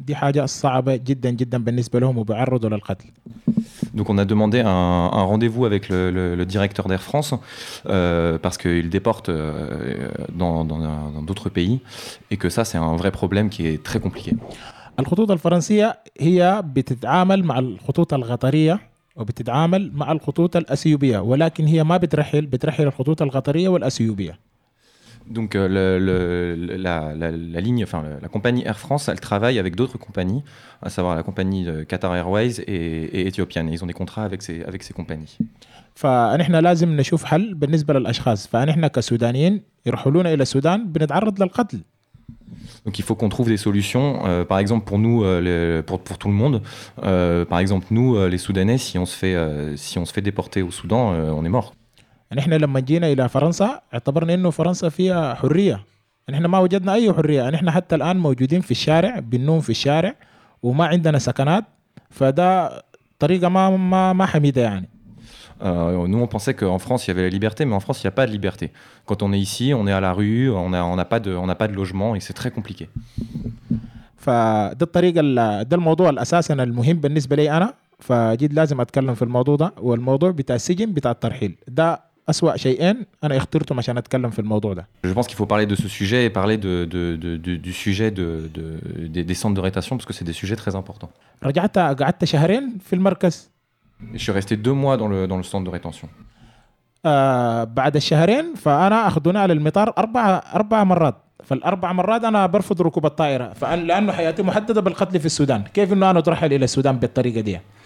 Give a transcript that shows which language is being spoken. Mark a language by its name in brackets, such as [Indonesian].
[Arabic] دي حاجة صعبة جدا جدا بالنسبة لهم وبعرضوا للقتل. [French] Donc on a demandé un rendez-vous avec le directeur d'Air France parce qu'il déporte dans d'autres pays et que ça c'est un vrai problème qui est très compliqué. [Arabic] Les خطوط الفرنسية هي بتتعامل مع الخطوط القطرية وبتتعامل مع الخطوط الأثيوبية ولكن هي ما بترحل بترحل الخطوط القطرية والأثيوبية. [French] Donc la compagnie Air France, elle travaille avec d'autres compagnies, à savoir la compagnie Qatar Airways et Ethiopian. Ils ont des contrats avec ces compagnies. [Arabic] فنحن لازم نشوف حل بالنسبة للأشخاص. فنحن كسودانيين يرحلون إلى السودان بنتعرض للقتل. [French] Donc il faut qu'on trouve des solutions, par exemple pour nous, pour tout le monde. Par exemple nous, les Soudanais, si on se fait déporter au Soudan, on est mort. [Arabic] نحن لما جينا إلى فرنسا اعتبرنا إنه فرنسا فيها حرية. نحن ما وجدنا أي حرية. نحن حتى الآن موجودين في الشارع بننوم في الشارع وما عندنا سكنات. فده طريقة ما حميدة يعني. [French] Nous on pensait que en France il y avait la liberté, mais en France il y a pas de liberté. Quand on est ici, on est à la rue, on a pas de logement et c'est très compliqué. [Arabic] فده الطريقة ده الموضوع الأساسي المهم بالنسبة لي أنا. فجد لازم أتكلم في الموضوع ده والموضوع بتاع السجن بتاع الترحيل. ده أسوأ شيئين أنا اخترتهم عشان أتكلم في الموضوع ده. [French] Je pense qu'il faut parler de ce sujet et parler du sujet des centres de rétention parce que c'est des sujets très importants. [Arabic] رجعت قعدت شهرين في المركز. [French] Je suis resté deux mois dans le centre de rétention. [Arabic] بعد الشهرين فأنا أخذونا على المطار أربع مرات. فالأربع مرات أنا برفض ركوب الطائرة لأنه حياتي محددة بالقتل في السودان. كيف إنه أنا أترحل إلى السودان بالطريقة دي؟